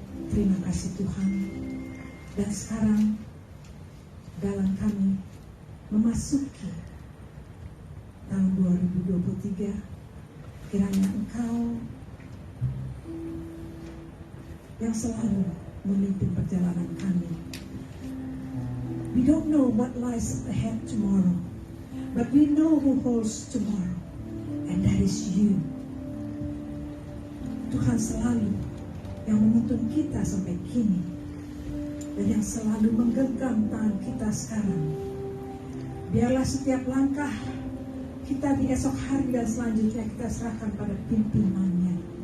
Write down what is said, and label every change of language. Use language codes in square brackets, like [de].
[id] Terima kasih Tuhan. Dan sekarang dalam kami memasuki tahun 2023, kiranya Engkau yang selalu memimpin perjalanan kami. [en] We don't know what lies ahead tomorrow, but we know who holds tomorrow, and that is you. [id] Tuhan selalu yang menuntun kita sampai kini, dan yang selalu menggenggam tangan kita sekarang. Biarlah setiap langkah kita di esok hari dan selanjutnya kita serahkan pada pimpinannya.